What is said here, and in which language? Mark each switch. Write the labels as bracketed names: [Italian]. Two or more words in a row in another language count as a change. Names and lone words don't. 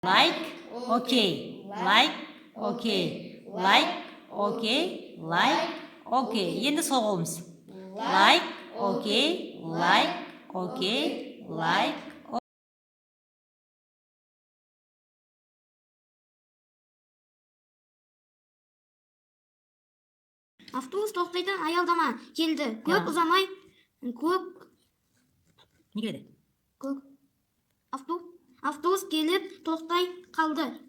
[English] Like, okay. Like, okay. Like, okay. Like, [Kazakh] okay. Енді сол қолымыз. [English] Like, okay. Like, okay. Like, [Kazakh] Автобус тоқтайтын аялдама келді. Көп ұзамай не келеді? Автобус келіп тоқтай қалды.